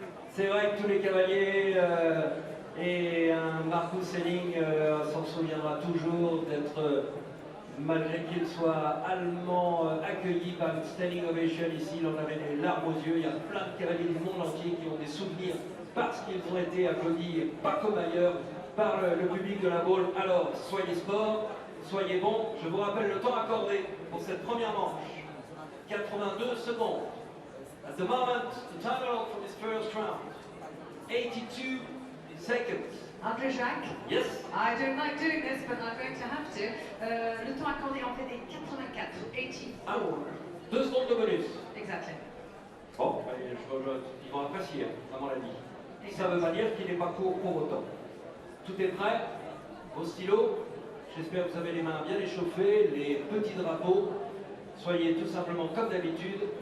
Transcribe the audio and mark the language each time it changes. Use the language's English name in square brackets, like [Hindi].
[French] C'est vrai que tous les cavaliers et un Marcus Helling s'en souviendra toujours d'être, malgré qu'il soit allemand, accueilli par une standing ovation ici. Il en avait les larmes aux yeux. Il y a plein de cavaliers du monde entier qui ont des souvenirs parce qu'ils ont été applaudis, et pas comme ailleurs, par le public de la Baule. Alors, soyez sport, soyez bons. Je vous rappelle le temps accordé pour cette première manche. 82 secondes. [English] At the moment, the time allowed for this first round. 82 seconds. André Jacques? Yes. I don't like doing this, but I'm going to have to. [French] Le temps accordé en fait est 84. 84. Ah, 2 secondes de bonus. [English] Exactly. [French] Bon, ils vont apprécier, maman l'a dit. Ça veut pas dire qu'il n'est pas court pour autant. Tout est prêt? Vos stylos? J'espère que vous avez les mains bien échauffées, les petits drapeaux. Soyez tout simplement comme d'habitude.